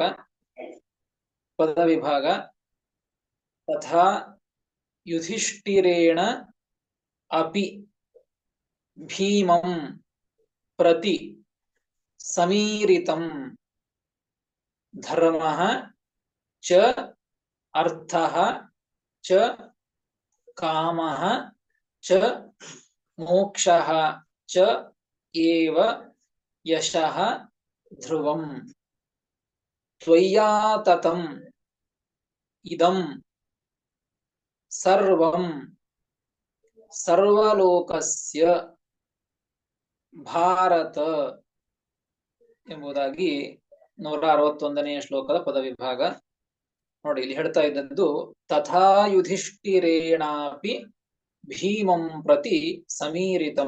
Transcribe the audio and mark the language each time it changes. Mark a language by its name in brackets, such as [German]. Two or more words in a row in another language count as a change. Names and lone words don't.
[Sanskrit] ಪದ ವಿಭಾಗ. ತಥಾ ಯುಧಿಷ್ಠಿರೇಣ ಅಪಿ ಭೀಮಂ ಪ್ರತಿ ಸಮೀರಿತಂ ಧರ್ಮಃ ಚ ಅರ್ಥಃ ಚ ಕಾಮಃ ಚ ಮೋಕ್ಷಃ ಚ ಏವ ಯಶಃ ಧ್ರುವಂ ತ್ವಯ್ಯಾತತಂ ಇದಂ ಸರ್ವಂ ಸರ್ವಲೋಕಸ್ಯ ಭಾರತ [Kannada] ಎಂಬುದಾಗಿ 161ನೆಯ ಶ್ಲೋಕದ ಪದವಿಭಾಗ. ನೋಡಿ, ಇಲ್ಲಿ ಹೇಳ್ತಾ ಇದ್ದದ್ದು [Sanskrit] ತಥಾ ಯುಧಿಷ್ಠಿರೇಣಾಪಿ ಭೀಮಂ ಪ್ರತಿ ಸಮೀರಿತಂ.